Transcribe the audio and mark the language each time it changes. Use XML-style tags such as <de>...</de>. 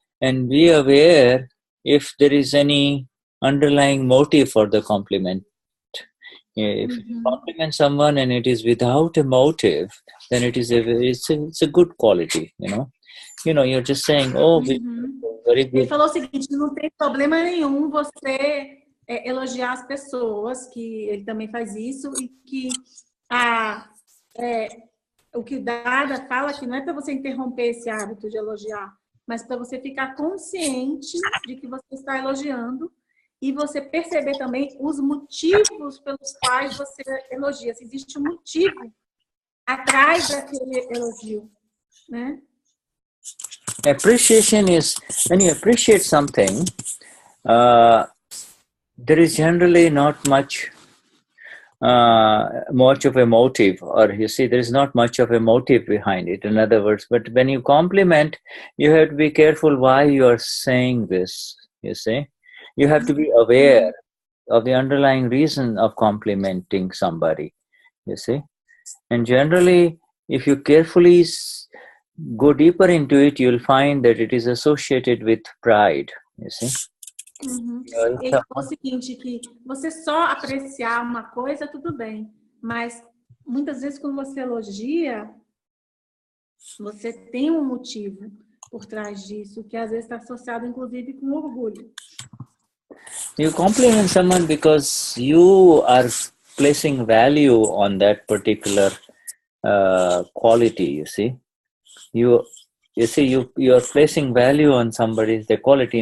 <en>And be aware if there is any underlying motive for the compliment. If you compliment someone and it is without a motive, then it's a good quality, You're just saying, oh, very good.</en> <pt>Ele falou o seguinte, não tem problema nenhum você elogiar as pessoas, que ele também faz isso, e que o que Dada fala que não é para você interromper esse hábito de elogiar, mas para você ficar consciente de que você está elogiando e você perceber também os motivos pelos quais você elogia. Se existe um motivo atrás daquele elogio, né?</pt> <en>Appreciation is, when you appreciate something, there is generally not much of a motive, or there is not much of a motive behind it, in other words. But when you compliment, you have to be careful why you are saying this, You have to be aware of the underlying reason of complimenting somebody, And generally, if you carefully go deeper into it, you'll find that it is associated with pride,</en> <pt>Ele falou o seguinte, que você só apreciar uma coisa, tudo bem, mas muitas vezes quando você elogia, você tem um motivo por trás disso, que às vezes está associado inclusive com orgulho.</pt> <en>You compliment someone because you are placing value on that particular quality, You are placing value on somebody's quality.</en>